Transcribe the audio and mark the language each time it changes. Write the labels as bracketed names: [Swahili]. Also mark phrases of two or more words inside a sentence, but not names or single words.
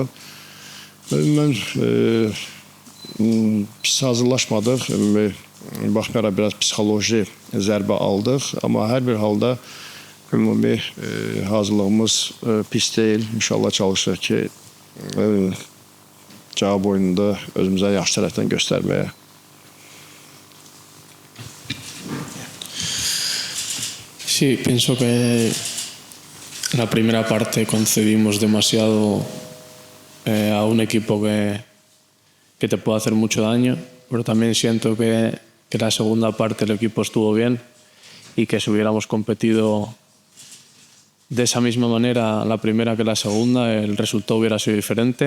[Azerbaijani] Mən pis hazırlaşmadıq. Baxmayaraq biraz psixoloji zərbə aldıq. Amma hər bir halda ümumi hazırlığımız pis deyil. İnşallah çalışırıq ki, cavab oyununda özümüzə yaxşı tərəfdən göstərməyə. [Spanish] Sí, pienso que en la primera parte concedimos demasiado a un equipo que te puede hacer mucho daño, pero también siento que la segunda parte el equipo estuvo bien y que si hubiéramos competido de esa misma manera la primera que la segunda, el resultado hubiera sido diferente.